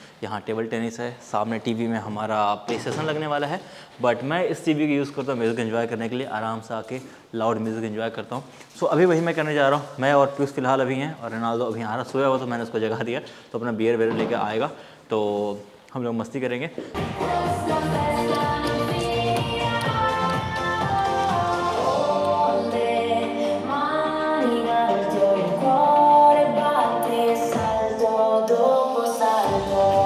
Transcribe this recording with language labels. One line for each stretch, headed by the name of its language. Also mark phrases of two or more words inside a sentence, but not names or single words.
Hindi: यहाँ
English: table tennis
Hindi: है, सामने टीवी में हमारा प्ले स्टेशन लगने वाला है। बट मैं इस टीवी का यूज़ करता हूँ
English: music enjoy
Hindi: करने के लिए, आराम से आके
English: loud music enjoy
Hindi: करता हूँ। सो अभी वही मैं करने जा रहा हूँ। मैं और पीयूष फिलहाल अभी हैं, और रोनाल्डो अभी आ रहा, सोया हुआ, तो मैंने उसको जगा दिया, तो अपना बियर वेयर लेकर आएगा, तो हम लोग मस्ती करेंगे।
Italian: Le mani in alto, il cuore batte salto dopo salto.